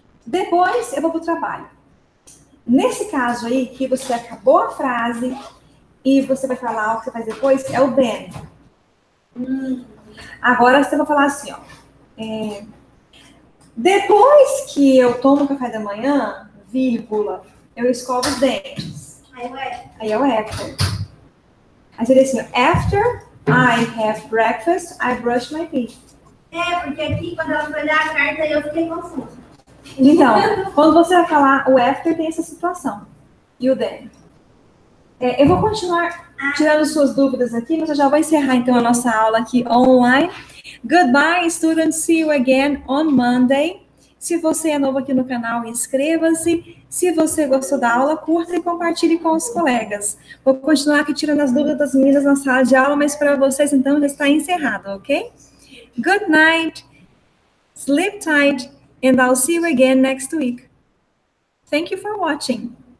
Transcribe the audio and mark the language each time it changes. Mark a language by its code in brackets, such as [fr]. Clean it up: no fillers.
[pt] Depois eu vou para o trabalho. Nesse caso aí, que você acabou a frase e você vai falar o que você faz depois, é o then. Agora você vai falar assim, ó. Depois que eu tomo café da manhã, vírgula, eu escovo os dentes. Aí é o after. Aí seria assim, [en] after I have breakfast, I brush my teeth. [pt] Porque aqui, quando ela foi ler a carta, eu fiquei confusa. Então, quando você vai falar o after, tem essa situação. E o then. Eu vou continuar tirando suas dúvidas aqui, mas eu já vou encerrar, então, a nossa aula aqui online. [en] Goodbye, students. See you again on Monday. [pt] Se você é novo aqui no canal, inscreva-se. Se você gostou da aula, curta e compartilhe com os colegas. Vou continuar aqui tirando as dúvidas das meninas na sala de aula, mas para vocês, então, já está encerrado, ok? [en] Good night. Sleep tight. And I'll see you again next week. Thank you for watching.